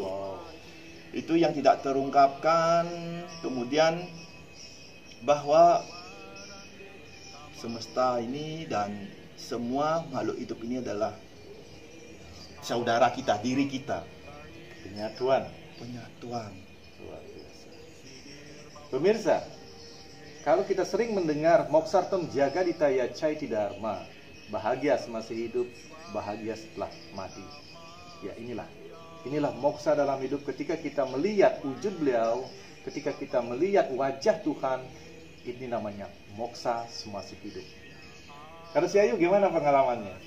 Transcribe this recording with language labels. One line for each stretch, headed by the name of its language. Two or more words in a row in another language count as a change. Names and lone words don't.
Indonesian: Itu yang tidak terungkapkan. Kemudian bahwa semesta ini dan semua makhluk hidup ini adalah saudara kita, diri kita. Penyatuan. Luar biasa. Pemirsa, kalau kita sering mendengar
Sanskrit: moksartem jaga ditaya caiti dharma,
Indonesian: bahagia semasa hidup, bahagia setelah mati. Ya, inilah moksa dalam hidup. Ketika kita melihat wujud beliau, ketika kita melihat wajah Tuhan, ini namanya moksa semasa hidup. Kalau si Ayu gimana pengalamannya?